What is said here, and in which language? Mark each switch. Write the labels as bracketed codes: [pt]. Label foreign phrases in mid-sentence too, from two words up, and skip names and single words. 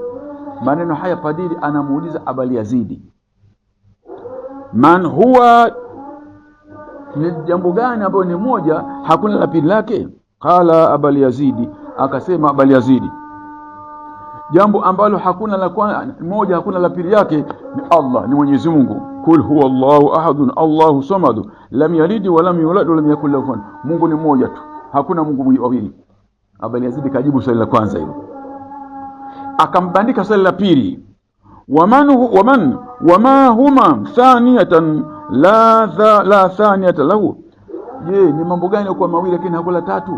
[sw] Maneno haya padiri anamuuliza Abul Yazid, [ar] من هو, [sw] ni jambo gani ambalo ni moja hakuna la pili lake? Qala Abul Yazid, akasema Abul Yazid, jambo ambalo hakuna la kwanza moja hakuna la pili yake ni Allah, ni Mwenyezi Mungu. [ar] قل هو الله أحد الله الصمد لم يلد ولم يولد ولم يكن له كفوا. [sw] Mungu ni mmoja tu, hakuna Mungu wawili. Abul Yazid kajibu swali la kwanza hilo, akambandika swali la pili, [ar] وما هما ثانيتان لا ثانية له, [sw] je, ni mambo gani kwa mawili lakini hakuna tatu?